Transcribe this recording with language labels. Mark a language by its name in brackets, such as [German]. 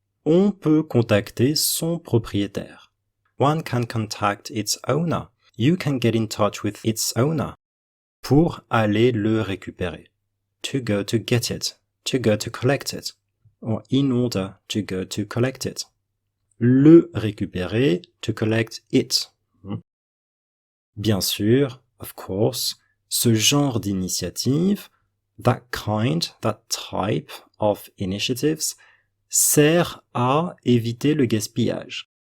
[French] on peut contacter son propriétaire. [English] One can contact its owner. You can get in touch with its owner. [French] Pour aller le récupérer. [English] To go to get it. To go to collect it. Or in order to go to collect it. [French] Le récupérer, [English] to collect it. [French] Bien sûr, [English] of course, [French] ce genre d'initiative, [English] that type of initiatives, [French] sert à éviter le gaspillage.